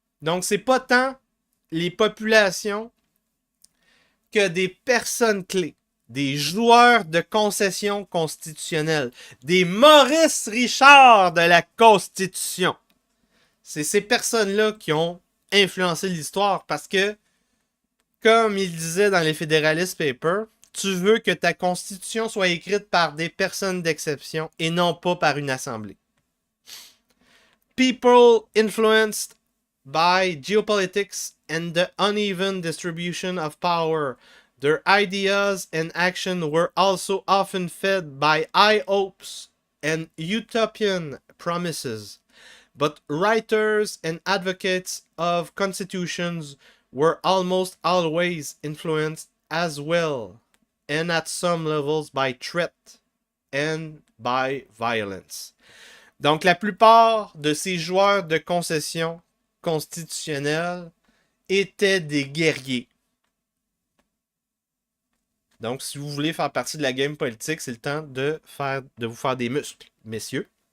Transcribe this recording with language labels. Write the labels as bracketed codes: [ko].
[fr] Donc, c'est pas tant les populations que des personnes clés, des joueurs de concession constitutionnelle, des Maurice Richard de la Constitution. C'est ces personnes-là qui ont influencé l'histoire parce que, comme il disait dans les Federalist Papers, tu veux que ta constitution soit écrite par des personnes d'exception et non pas par une assemblée. [en] People influenced by geopolitics and the uneven distribution of power, their ideas and action were also often fed by high hopes and utopian promises. But writers and advocates of constitutions were almost always influenced as well, and at some levels by threat and by violence. [fr] Donc la plupart de ces joueurs de concession constitutionnelle étaient des guerriers. Donc si vous voulez faire partie de la game politique, c'est le temps de vous faire des muscles, messieurs.